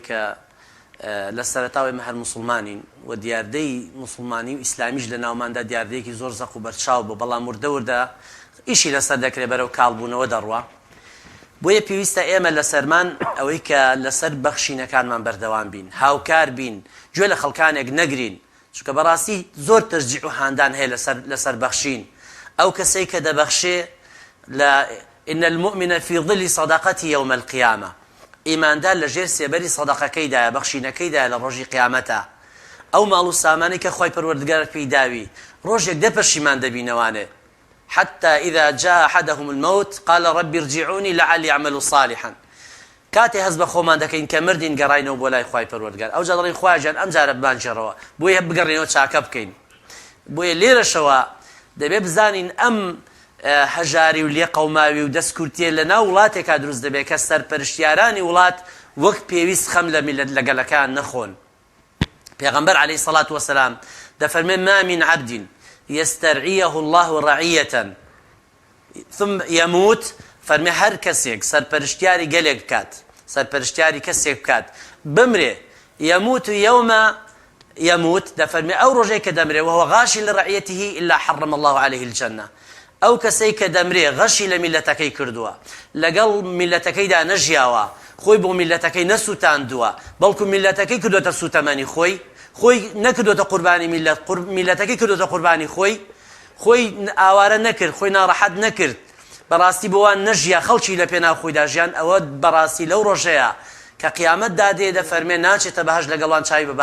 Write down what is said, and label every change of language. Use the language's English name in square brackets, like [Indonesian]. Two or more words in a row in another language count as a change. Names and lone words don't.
[Central Kurdish] کە لە سەرەتاوی مە هەر مسلمانین و دیاردەی مسلمانی و ئیسلامیش لە ناوماندا دیاردەیەکی زۆر زەق و بەرچاو بۆ بەڵام وردەوردا ئیشی لەسەر دەکرێت بەرەو کاڵبوونەوە دەڕوە بۆیە پێویستە ئێمە لە سەرمان ئەوەی کە لەسەر بەخشینەکانمان بەردەوام بین هاوکار بین گوێ لە خەڵکانێک نەگرین چونکە بەڕاستی زۆر تەشجیع و هاندان هەیە لەسەر بەخشین ئەو کەسەی کە دەبەخشێ [Arabic] إن المؤمن في ظل صداقته يوم القيامة [Central Kurdish] ئیماندار لە ژێر سێبەری سەدەقەکەیدایە بەخشینەکەیدایە لە ڕۆژی قیامەتە ئەو ماڵ و سامانی کە خۆی پەروەردگار پێی داوی ڕۆژێک دەپەشیمان دەبینەوانێ [Arabic] حتى إذا جاء أحدهم الموت قال رب ارجعوني لعلي أعمل صالحا [Central Kurdish] کاتێ هەست بە خۆمان دەکەین کە مردین گەڕاینەوە بۆ لای خوای پەروەردگار ئەو جا دەڵێن خواجان ئەم جارە بمانجێڕەوە بۆیە بگەڕێنەوە چاکە بکەین بۆیە لێرەشەوە دەبێ بزانین ئەم هەژاری و لێ قەوماوی و دەستکورتیە لە ناو وڵاتێکا دروست دەبێت کە سەرپەرشتیارانی وڵات وەک پێویست خەم لە میلەت لەگەلەکان نەخۆن. پێغەمبەر [Arabic] عەلەیهی سەڵات وەسەلام [Central Kurdish] دەفەرمێ [Arabic] ما من عەبد يسترعيه الله رعية ثم يموت [Central Kurdish] فەرمێ هەر کەسێک سەرپەرشتیاری گەلێک بکات سەرپەرشتیاری کەسێک بکات بمرێ [Arabic] يموت يوم [Central Kurdish] يموت دەفەرمێ ئەو ڕۆژەی کە دەمرێ [Arabic] وهو غاشي لرعيته إلا حرم الله عليه الجنة [Central Kurdish] ئەو کەسەی کە دەمرێ غەشی لە میلەتەکەی کردووە لەگەڵ میلەتەکەیدا نەژیاوە خۆی بۆ میلەتەکەی نەسووتاندووە بەڵکو میلەتەکەی کردوتە سوتەمەنی خۆی نەکردوتە قوربانی میلەتەکەی کردوتە قوربانی خۆی ئاوارە نەکرد خۆی ناڕەحەت نەکرد بەڕاستی بۆوان نەژیا خەڵکی لە پێناو خۆیدا ژیان ئەوە بەڕاستی لەو ڕۆژەیە کە قیامەت دادێ دەفەرمێ ناچێتە بەهەش لەگەڵان چاوی بە